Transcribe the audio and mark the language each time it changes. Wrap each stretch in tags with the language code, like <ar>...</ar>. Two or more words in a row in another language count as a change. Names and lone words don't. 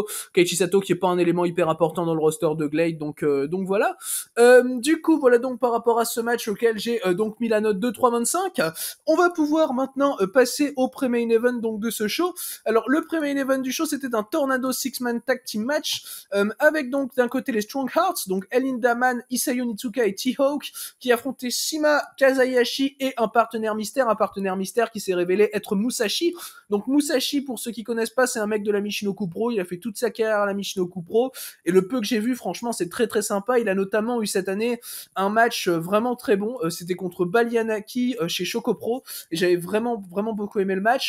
<fr>Keiichi Sato qui est pas un élément hyper important dans le roster de Glade, donc voilà. Du coup, voilà donc par rapport à ce match auquel j'ai donc mis la note de 3,25. On va pouvoir maintenant passer au pré-</fr> <en>main event</en> <fr>donc de ce show. Alors le pré-</fr> <en>main event</en> <fr>du show, c'était un</fr> <en>Tornado 6-man tag team match</en> <fr>avec donc d'un côté les Strong Hearts, donc El Lindaman, Isayo Nitsuka et T-Hawk, qui affrontait Shima, Kazayashi et un partenaire mystère qui s'est révélé être Musashi. Donc Musashi, pour ceux qui connaissent pas, c'est un mec de la Michinoku Pro, il a fait toute sa carrière à la Michinoku Pro, et le peu que j'ai vu, franchement, c'est très très sympa. Il a notamment eu cette année un match vraiment très bon, c'était contre Balianaki chez Choco Pro, et j'avais vraiment beaucoup aimé le match.</fr>